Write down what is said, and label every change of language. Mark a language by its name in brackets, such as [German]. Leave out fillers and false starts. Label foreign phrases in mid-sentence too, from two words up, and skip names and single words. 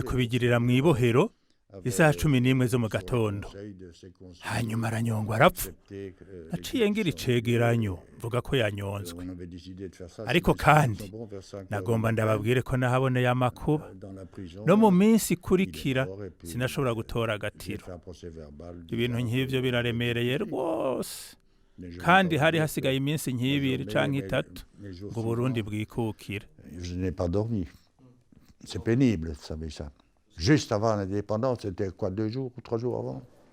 [Rundi] kubigirira mu ibohero isaha 11 zo mu gatondo hanyuma aranyongwa arapfa naciye ngira icegeranyo mvuga ko yanyonzwe ariko kandi nagomba ndababwire ko nahaboneye amakuba no mu minsi ikurikira sinashobora gutora agatiro ibintu nk'ivyo biraremereye rwose kandi hari hasigaye iminsi nk'ibiri canke 3 ngo Burundi bwikukire [French] je n'ai pas dormi c'est pénible ça m'échappe. Juste avant l'indépendance, c'était quoi, 2 jours ou 3 jours avant?